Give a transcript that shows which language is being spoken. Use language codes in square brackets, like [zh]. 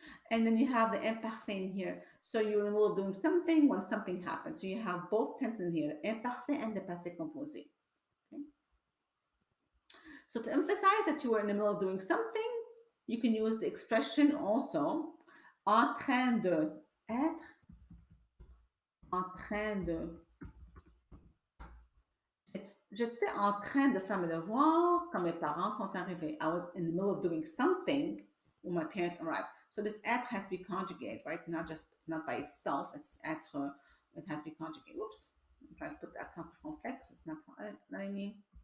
[en] And then you have the imparfait in here. So you're in the middle of doing something when something happens. So you have both tenses in here, imparfait and the passé composé. Okay? So to emphasize that you were in the middle of doing something, you can use the expression also [fr] en train de être, en train de. J'étais en train de faire mes devoirs quand mes parents sont arrivés. [en] I was in the middle of doing something when my parents arrived. So this être has to be conjugated, right? It's not by itself. It's être. It has to be conjugated. Oops. I'm trying to put the accent circonflexe. It's not what I mean.